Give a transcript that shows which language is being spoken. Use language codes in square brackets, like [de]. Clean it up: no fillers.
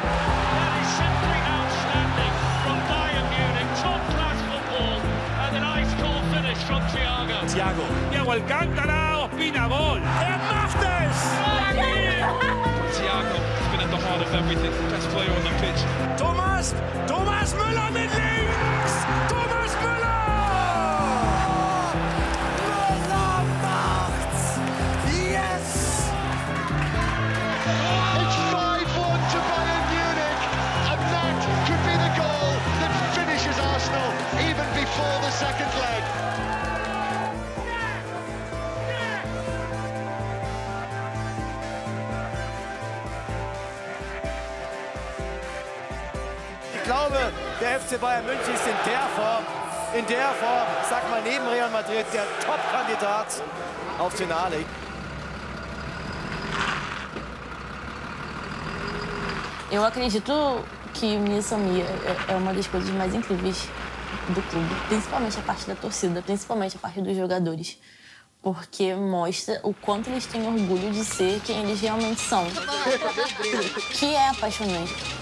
[en] That is simply outstanding from Bayern Munich. Top-class football and an ice-cold finish from Thiago. Thiago. Thiago Alcántara, Ospina, Gol! [de] Macht es! [en] Thiago has been at the heart of everything. Best player on the pitch. [de] Thomas Müller mit links! Thomas Müller! Müller macht's! Yes! [en] It's 5-1 to Bayern Munich, and that could be the goal that finishes Arsenal even before the second leg. [de] Ich glaube, der FC Bayern München ist in der Form, sag mal neben Real Madrid, der Top-Kandidat auf Finale. [pt] Eu acredito que Missa Mia é uma das coisas mais incríveis do clube, principalmente a parte da torcida, principalmente a parte dos jogadores, porque mostra o quanto eles têm orgulho de ser quem eles realmente são, que é apaixonante.